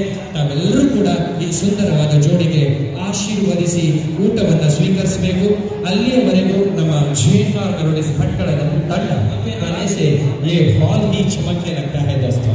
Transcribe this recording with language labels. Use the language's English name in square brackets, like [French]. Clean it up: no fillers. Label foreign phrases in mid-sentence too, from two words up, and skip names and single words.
[Kannada] ತಾವೆಲ್ಲರೂ ಕೂಡ ಈ ಸುಂದರವಾದ ಜೋಡಿಗೆ ಆಶೀರ್ವದಿಸಿ ಊಟವನ್ನ ಸ್ವೀಕರಿಸಬೇಕು. ಅಲ್ಲಿಯವರೆಗೂ ನಮ್ಮ ಶೇಖರ್ ಮೆಲೋಡಿಸ್ ಭಟ್ಕಳ ತಂಡ [Hindi] आने से ये हॉल ही चमकने लगता है दोस्तों.